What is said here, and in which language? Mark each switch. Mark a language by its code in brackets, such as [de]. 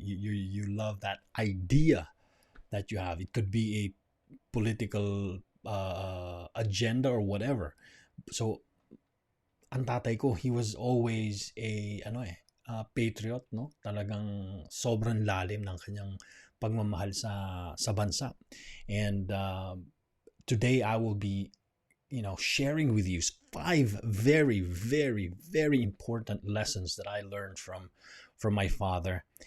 [en] You love that idea that you have. It could be a political agenda or whatever. So [tl] ang tatay ko, [en] he was always a patriot, no? [tl] Talagang sobrang lalim ng kanyang pagmamahal sa bansa. [en] And today I will be sharing with you 5 very, very, very important lessons that I learned from my father.